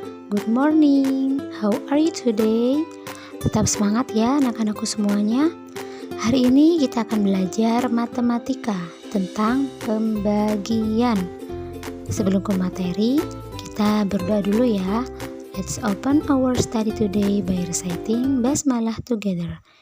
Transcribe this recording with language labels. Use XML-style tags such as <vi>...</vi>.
<en>Good morning, how are you today?</en> <id>Tetap semangat ya anak-anakku semuanya. Hari ini kita akan belajar matematika tentang pembagian. Sebelum ke materi, kita berdoa dulu ya.</id> <en>Let's open our study today by reciting Basmalah together.</en>